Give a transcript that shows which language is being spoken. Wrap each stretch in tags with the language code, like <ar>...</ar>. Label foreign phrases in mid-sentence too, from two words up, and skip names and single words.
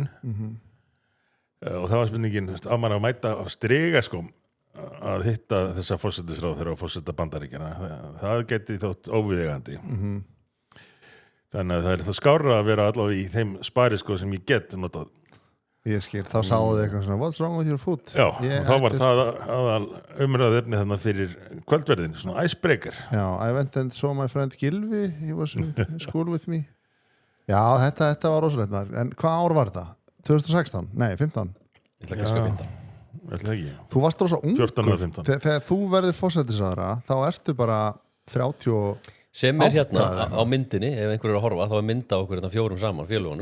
<is>Og það var spurningin, á mann að mæta á strigaskóm að hitta þessa forsetisráðherra og forseta Bandaríkjanna. Það geti þótt óviðeigandi. Þannig að það er það skárra að vera allavega í þeim spariskó sem ég get notað. Ég skil, þá sáðu þið eitthvað svona</is> <en>what's wrong with your foot?</en> <is>Já, og þá var það aðal umræðefni þannig fyrir kvöldverðin, svona icebreaker. Já,</is> <en>I went and saw my friend Gylfi, he was in school with me.</en> <is>Já, þetta var rosalegt maður. En hvað ár var þetta? 2016? Nei, 15? Ég ætla ekki að skrifa 15. Ætla ekki. Þú varst rosa ungur. 14 eða 15. Þegar þú verður forsætisráðherra, þá ertu bara 30 sem hérna á myndinni, ef einhver að horfa, þá mynda okkur þetta 4 saman, félagunum.</is>